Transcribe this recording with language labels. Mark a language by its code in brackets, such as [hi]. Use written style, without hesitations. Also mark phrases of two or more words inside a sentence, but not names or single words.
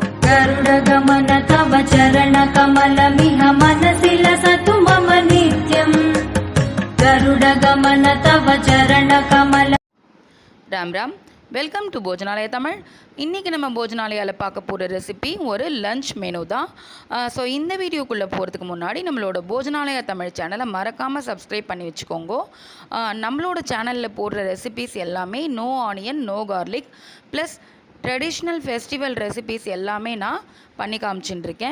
[sa] गरुडगमन तव चरणकमलमिह मनसि लसतु मम नित्यम् गरुडगमन तव चरणकमल। राम राम, [en] Welcome to Bhojanalaya Tamil. [ta] இன்றைக்கி நம்ம போஜனாலயாவில் பார்க்க போகிற ரெசிபி ஒரு [en] lunch menu [ta] தான். ஸோ இந்த வீடியோக்குள்ளே போகிறதுக்கு முன்னாடி நம்மளோட போஜனாலயா தமிழ் சேனலை மறக்காமல் சப்ஸ்கிரைப் பண்ணி வச்சுக்கோங்க. நம்மளோட சேனலில் போடுற ரெசிபிஸ் எல்லாமே [en] no onion no garlic plus traditional festival recipes [ta] எல்லாமே நான் பண்ணி காமிச்சுட்டுருக்கேன்.